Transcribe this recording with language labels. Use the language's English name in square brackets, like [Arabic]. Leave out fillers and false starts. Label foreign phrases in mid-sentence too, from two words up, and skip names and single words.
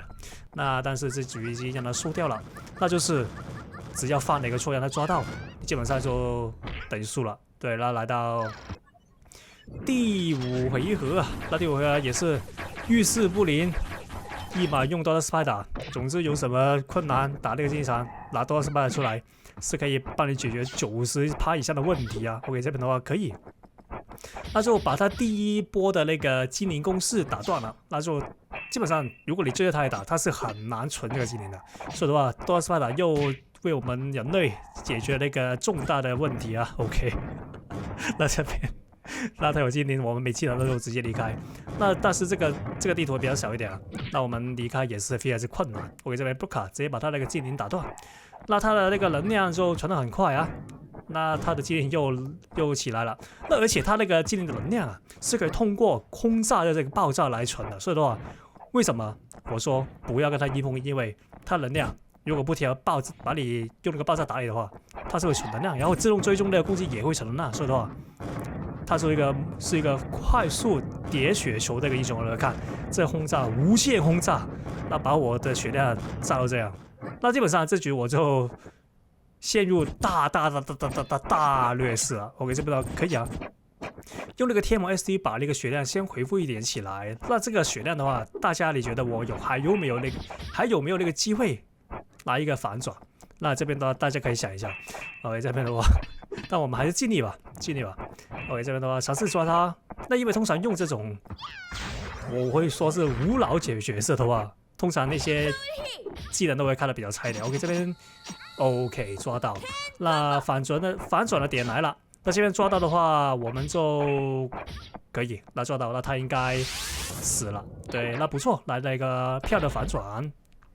[Chinese] 那但是這局已經讓他輸掉了，那就是只要犯了一個錯讓他抓到，基本上就等於輸了。對，那來到第5回合啊，那第5回合也是遇事不靈，立馬用到了 Spider。總之有什麼困難打那個經常拿多少 Spider 出來，是可以幫你解決90%以上的問題啊。OK， 這邊的話可以。那就把他第一波的那個精靈攻勢打斷了，那就基本上如果你追着他來打，他是很難存這個精靈的。所以的話，多斯巴達又為我們人類解決了那個重大的問題啊。OK， 那這邊那他有精靈，我們沒技能的時候直接離開。那但是這個地圖比較小一點啊，那我們離開也是非常之困難。OK，這邊布卡直接把他那個精靈打斷，那他的那個能量就傳得很快啊。那他的技能又起來了，那而且他那個技能的能量啊，是可以通過轰炸的這個爆炸來存的。所以的話，為什麼我說不要跟他硬碰硬？因為他能量如果不停地把你用那個爆炸打你的話，他是會存能量，然後自動追蹤的攻擊也會存能量。所以的話，他是一個快速疊血球的一個英雄來看，這轟炸無限轟炸，那把我的血量炸到這樣，那基本上這局我就陷入大劣勢了。OK，這邊可以啊，用那個天魔 SD 把那個血量先回復一點起來。那這個血量的話，大家你覺得我還有沒有那個機會來一個反轉？那這邊的話，大家可以想一下。OK， 這邊的話，但我們還是盡力吧。OK， 這邊的話嘗試抓他。那因為通常用這種，我會說是無腦角色的話，通常那些技能都會看得比較差一點。OK， 這邊。OK，抓到，那反轉的點來了。那這邊抓到的話，我們就可以。那抓到，那他應該死了。對，那不錯，來了一個漂亮的反轉。